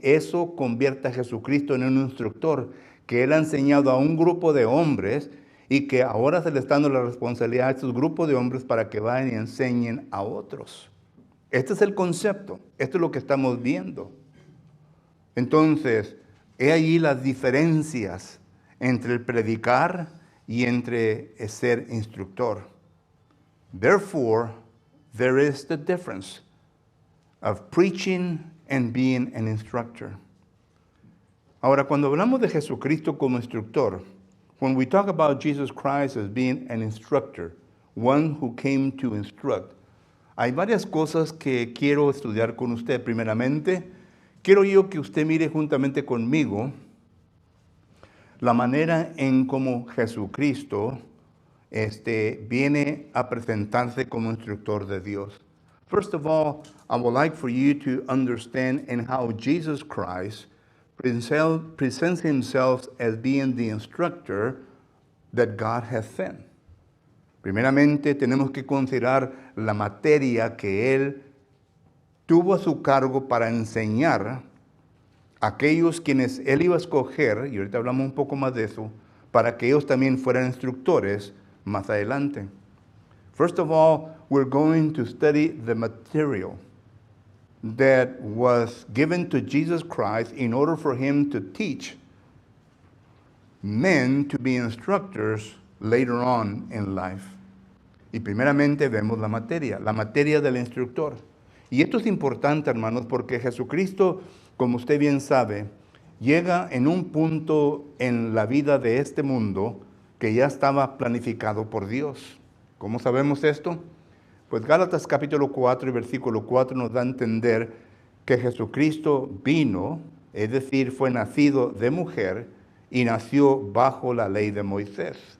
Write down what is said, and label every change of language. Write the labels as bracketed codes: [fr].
[es] Eso convierte a Jesucristo en un instructor que Él ha enseñado a un grupo de hombres y que ahora se le está dando la responsabilidad a esos grupos de hombres para que vayan y enseñen a otros. Este es el concepto. Esto es lo que estamos viendo. Entonces, he ahí las diferencias entre el predicar y entre ser instructor. [en] Therefore, there is the difference of preaching and being an instructor. [es] Ahora, cuando hablamos de Jesucristo como instructor, [en] when we talk about Jesus Christ as being an instructor, one who came to instruct, [es] hay varias cosas que quiero estudiar con usted. Primeramente, quiero yo que usted mire juntamente conmigo la manera en cómo Jesucristo viene a presentarse como instructor de Dios. [en] First of all, I would like for you to understand in how Jesus Christ presents himself as being the instructor that God has sent. [es] Primeramente, tenemos que considerar la materia que él tuvo a su cargo para enseñar a aquellos quienes él iba a escoger, y ahorita hablamos un poco más de eso, para que ellos también fueran instructores más adelante. [en] First of all, we're going to study the material that was given to Jesus Christ in order for him to teach men to be instructors later on in life. [es] Y primeramente vemos la materia del instructor. Y esto es importante, hermanos, porque Jesucristo, como usted bien sabe, llega en un punto en la vida de este mundo que ya estaba planificado por Dios. ¿Cómo sabemos esto? Pues Gálatas capítulo 4 y versículo 4 nos da a entender que Jesucristo vino, es decir, fue nacido de mujer y nació bajo la ley de Moisés.